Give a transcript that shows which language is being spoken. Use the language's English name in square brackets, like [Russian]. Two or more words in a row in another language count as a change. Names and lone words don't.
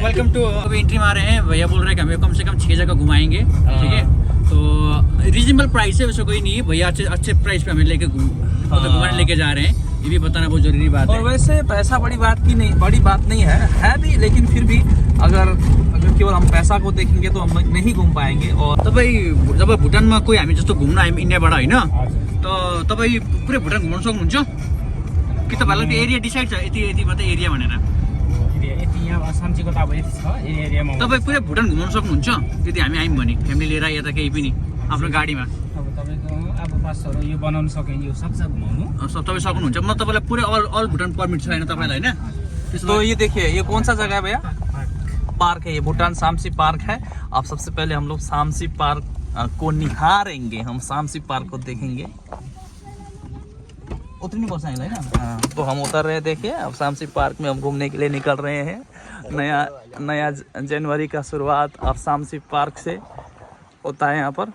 [English] welcome to, [Hindi] अभी एंट्री मारे हैं। भैया बोल रहे हैं कि हमें कम से कम 6 जगह घुमाएंगे, ठीक है। तो [English] reasonable price [Hindi] है, वैसे कोई नहीं है। भैया अच्छे प्राइस पे हमें लेके घुमाने लेके जा रहे हैं, ये भी बताना बहुत जरूरी बात है। और वैसे पैसा बड़ी बात नहीं है भी, लेकिन फिर भी अगर केवल हम पैसा को देखेंगे तो हम नहीं घूम पाएंगे। और [Nepali] तपाईँ जब भुटानमा कोही हामी जस्तो घुम्न आयौँ इन्डियाबाट होइन, त तपाईँ पुरै भुटान घुम्न सक्नुहुन्छ कि तपाईँहरूलाई त्यो [English] area decide [Nepali] छ यति मात्रै एरिया भनेर? तपाईँ पुरै भुटान घुमाउन सक्नुहुन्छ यदि हामी आयौँ भने, फ्यामिली लिएर या त केही पनि आफ्नो गाडीमा? यो बनाउन सकेँ, यो सक्छ घुमाउनु, सब तपाईँ सक्नुहुन्छ। म तपाईँलाई पुरै अल भुटान परमिट छ होइन तपाईँलाई, होइन? [Hindi] तो ये देखिए ये कौन सा जगह है भैया? पार्क है, ये भूटान सामसी पार्क है। अब सबसे पहले हम लोग सामसी पार्क को निहारेंगे, हम सामसी पार्क को देखेंगे। उतनी नहीं पहुँचाएंगे ना। तो हम उतर रहे हैं। देखिए अब सामसी पार्क में हम घूमने के लिए निकल रहे हैं। नया जनवरी का शुरुआत अब सामसी पार्क से होता है यहाँ पर।